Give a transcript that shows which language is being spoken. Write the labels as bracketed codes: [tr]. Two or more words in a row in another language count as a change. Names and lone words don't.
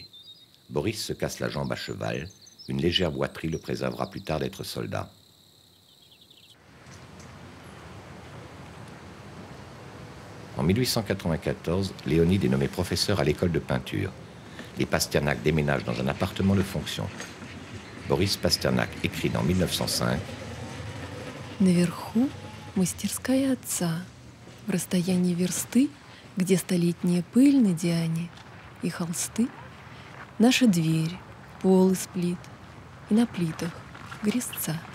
[fr] Boris se casse la jambe à cheval. Une légère boiterie le préservera plus tard d'être soldat. En 1894, Léonid est nommé professeur à l'école de peinture. Les Pasternak déménagent dans un appartement de fonction. Boris Pasternak écrit en 1905 [ru] Наверху мастерская отца, в расстоянии версты, где столетняя пыль на Диане и холсты, наша дверь, пол из плит, и на плитах грязца.